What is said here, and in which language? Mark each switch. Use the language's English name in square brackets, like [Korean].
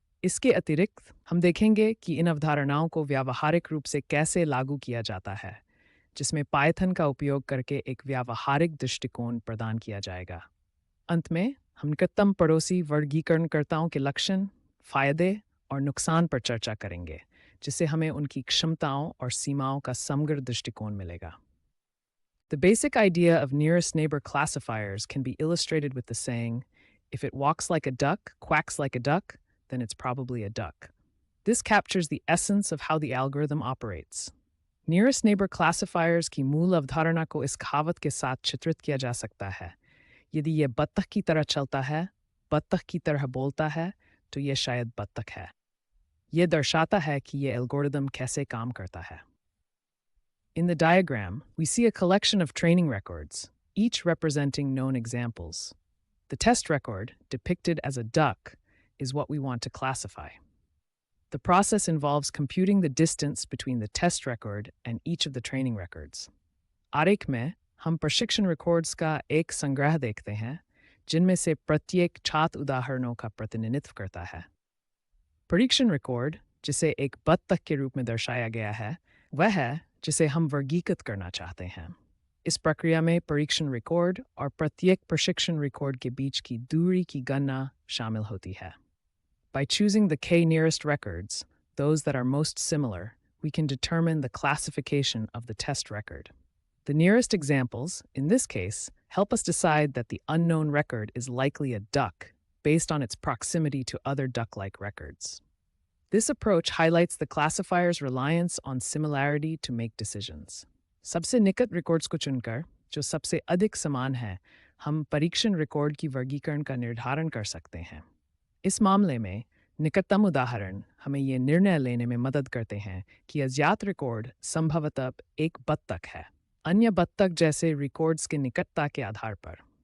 [Hindi] इसके अतिरिक्त हम देखेंगे कि इन अवधारणाओं को व्यावहारिक रूप से कैसे लागू किया जाता है, जिसमें पाइथन का उपयोग करके एक व्यावहारिक दृष्टिकोण प्रदान किया जाएगा। अंत में हम निकटतम पड़ोसी वर्गीकरणकर्ताओं के लक्षण, फायदे और नुकसान पर चर्चा करेंगे, जिससे हमें उनकी क्षमताओं और सीमाओं का समग्र दृष्टिकोण मिलेगा। [English] The basic idea of nearest neighbor classifiers can be illustrated with the saying, if it walks like a duck, quacks like a duck, then it's probably a duck. This captures the essence of how the algorithm operates. [Hindi] Nearest neighbor classifiers की मूल अवधारणा को इस कहावत के साथ चित्रित किया जा सकता है, यदि यह बत्तख की तरह चलता है, बत्तख की तरह बोलता है, तो यह शायद बत्तख है। यह दर्शाता है कि यह एल्गोरिदम कैसे काम करता है। [English] In the diagram, we see a collection of training records, each representing known examples. The test record, depicted as a duck, is what we want to classify. The process involves computing the distance between the test record and each of the training records. [Hindi] आरेख में हम प्रशिक्षण records का एक संग्रह देखते हैं, जिनमें से प्रत्येक छात्र उदाहरणों का प्रतिनिधित्व करता है। परीक्षण रिकॉर्ड, जिसे एक बत्तख के रूप में दर्शाया गया है, वह है जिसे हम वर्गीकृत करना चाहते हैं। इस प्रक्रिया में परीक्षण रिकॉर्ड और प्रत्येक प्रशिक्षण रिकॉर्ड के बीच की दूरी की गणना शामिल होती है। [English] By choosing the k nearest records, those that are most similar, we can determine the classification of the test record. The nearest examples, in this case, help us decide that the unknown record is likely a duck based on its proximity to other duck-like records. This approach highlights the classifier's reliance on similarity to make decisions. [Hindi] सबसे निकट records को चुनकर, जो सबसे अधिक समान है, हम परीक्षण रिकॉर्ड की वर्गीकरण का निर्धारण कर सकते हैं। इस मामले में निकटतम उदाहरण हमें यह निर्णय लेने में मदद करते हैं कि अज्ञात रिकॉर्ड संभवतः एक बत्तख है, अन्य बत्तख जैसे रिकॉर्ड्स के निकटता के आधार पर।